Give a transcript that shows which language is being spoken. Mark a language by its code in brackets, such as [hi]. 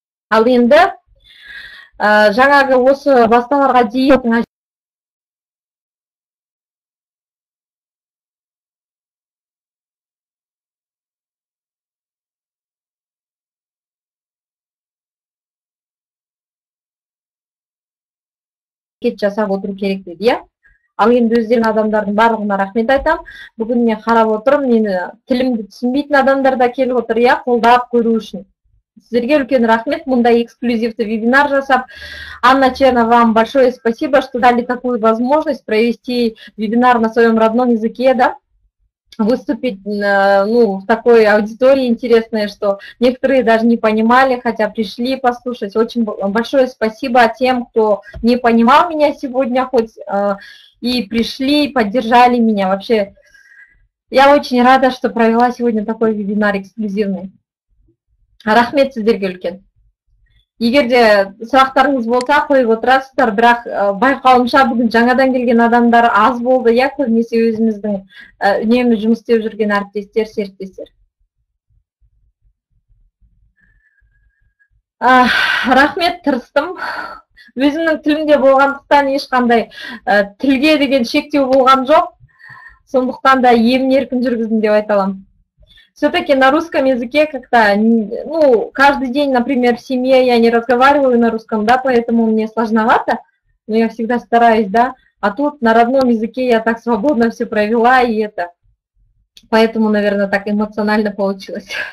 [kk] Ал енді жаңағы осы басталарға дейін жасап отыру керек деді. Ал енді өздерін адамдардың барлығына рахмет айтам. Бүгін мен қарап отырым, мені тілімді түсінбейтін адамдар да келіп отыр, қолдап көру үшін. Сіздерге үлкен рахмет, мұндай эксклюзивті вебинар жасап. [ru] Анна Черна, вам большое спасибо, что дали такую возможность провести вебинар на своем родном языке, да? Выступить в такой аудитории интересной, что некоторые даже не понимали, хотя пришли послушать. Очень большое спасибо тем, кто не понимал меня сегодня, хоть и пришли, поддержали меня. Вообще, я очень рада, что провела сегодня такой вебинар эксклюзивный. [kk] Рахмет сіздерге үлкен. Егер де сұрақтарыңыз болса, қойып отырасыздар, бірақ байқауымша бүгін жаңадан келген адамдар аз болды, көбінесе өзіміздің үнемі жұмыс істеп жүрген әріптестер, серіктестер. Рахмет, тырыстым. Өзімнің тілімде болғандықтан ешқандай тілге деген шектеу болған жоқ. Сондықтан да емін-еркін жүргіздім деп айта аламын. [ru] Все-таки на русском языке как-то, каждый день, например, в семье я не разговариваю на русском, да, поэтому мне сложновато, но я всегда стараюсь, да, а тут на родном языке я так свободно все провела, и это, поэтому, наверное, так эмоционально получилось.